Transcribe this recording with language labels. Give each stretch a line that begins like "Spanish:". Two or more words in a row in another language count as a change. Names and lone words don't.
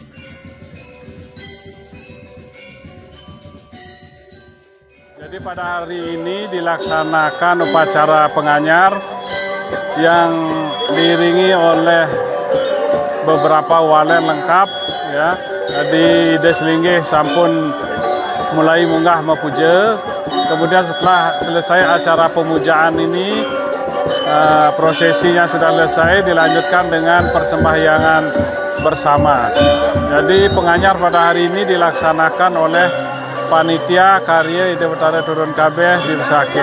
Indonesian: Jadi pada hari ini dilaksanakan upacara penganyar yang diiringi oleh beberapa walen lengkap, ya.
Balinese: Jadi Deslingge sampun mulai munggah mepuja.
Indonesian: Kemudian setelah selesai acara pemujaan ini, prosesinya sudah selesai, dilanjutkan dengan persembahyangan bersama. Jadi penganyar pada hari ini dilaksanakan oleh Panitia Karya Ide Betara Turun Kabeh di Besaki.